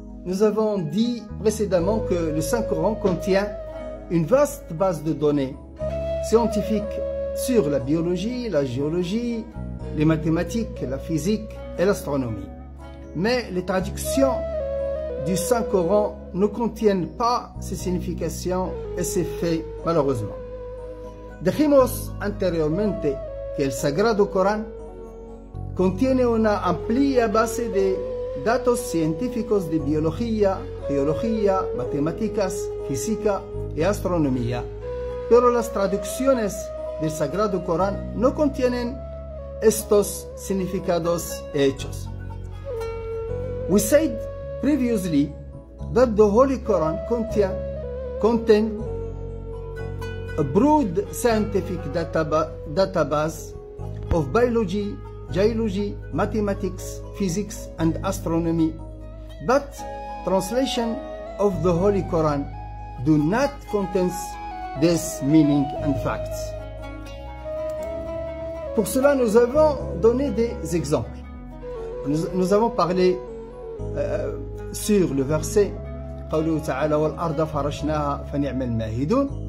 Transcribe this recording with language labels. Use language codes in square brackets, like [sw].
[fr] Nous avons dit précédemment que le Saint-Coran contient une vaste base de données scientifiques sur la biologie, la géologie, les mathématiques, la physique et l'astronomie. Mais les traductions du Saint-Coran ne contiennent pas ces significations et ces faits, malheureusement. [es] Dijimos anteriormente que el Sagrado Corán contiene una amplia base de datos científicos de biología, geología, matemáticas, física y astronomía, pero las traducciones del Sagrado Corán no contienen estos significados y hechos. [en] We said previously that the Holy Quran contains a broad scientific database of biology, geology, mathematics, physics and astronomy, but translation of the Holy Quran do not contain this meaning and facts. [fr] Pour cela, nous avons donné des exemples. Nous avons parlé sur le verset [ar] قوله تعالى والأرض فرشناها فنعم الماهدون.